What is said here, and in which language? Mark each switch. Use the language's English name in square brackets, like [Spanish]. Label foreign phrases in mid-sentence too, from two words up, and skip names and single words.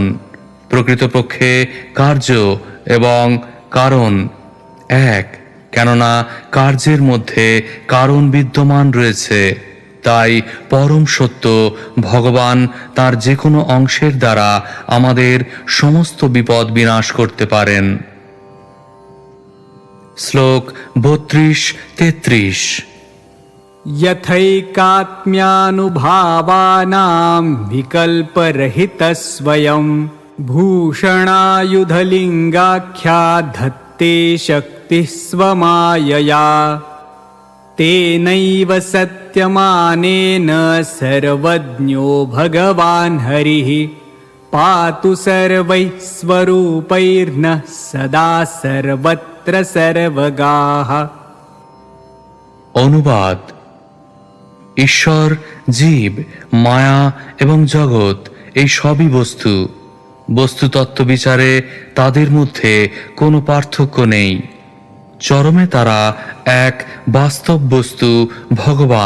[Bangla] প্রকৃতপক্ষে কার্য এবং কারণ এক, কেননা কার্যের মধ্যে কারণ বিদ্যমান রয়েছে। তাই পরম সত্য ভগবান তার যে কোনো অংশের দ্বারা আমাদের সমস্ত বিপদ বিনাশ করতে পারেন। শ্লোক 32-33। [Sanskrit] यथैकात्म्यानुभावानां विकल्परहितस्वयं भूषणायुधलिङ्गाख्या धत्ते शक्तिः स्वमायया तेनैव सत्यमानेन सर्वज्ञो भगवान् हरिः पातु सर्वैः स्वरूपैर्नः सदा सर्वत्र सर्वगाः। [Bangla] অনুবাদ: ঈশ্বর, জীব, মায়া এবং জগৎ এই সবই বস্তু। বস্তুতত্ত্ব বিচারে তাদের মধ্যে কোনো পার্থক্য নেই। চরমে তারা এক বাস্তব বস্তু ভগবান।